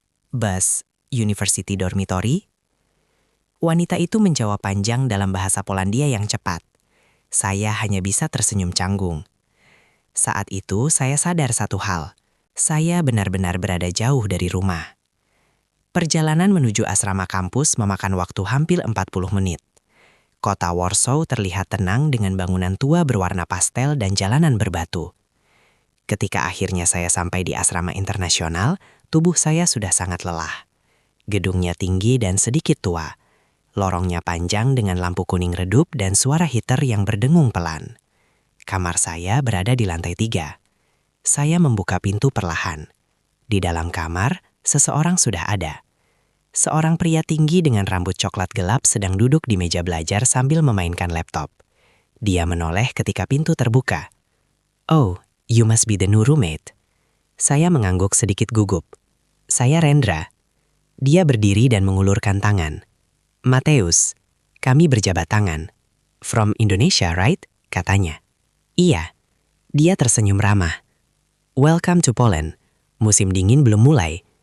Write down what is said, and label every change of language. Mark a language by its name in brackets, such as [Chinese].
[English] Bus University Dormitory? [Indonesian] Wanita itu menjawab panjang dalam bahasa Polandia yang cepat. Saya hanya bisa tersenyum canggung. Saat itu saya sadar satu hal. Saya benar-benar berada jauh dari rumah. Perjalanan menuju asrama kampus memakan waktu hampir 40 menit. Kota Warsaw terlihat tenang dengan bangunan tua berwarna pastel dan jalanan berbatu. Ketika akhirnya saya sampai di asrama internasional, tubuh saya sudah sangat lelah. Gedungnya tinggi dan sedikit tua. Lorongnya panjang dengan lampu kuning redup dan suara heater yang berdengung pelan. Kamar saya berada di lantai 3. Saya membuka pintu perlahan. Di dalam kamar, seseorang sudah ada. Seorang pria tinggi dengan rambut coklat gelap sedang duduk di meja belajar sambil memainkan laptop. Dia menoleh ketika pintu terbuka. [English] Oh, you must be the new roommate. [Indonesian] Saya mengangguk sedikit gugup. Saya Rendra. Dia berdiri dan mengulurkan tangan. Mateus, kami berjabat tangan. [English] From Indonesia, right? [Indonesian] Katanya. Iya. Dia tersenyum ramah. [English] Welcome to Poland. [Indonesian] Musim dingin belum mulai.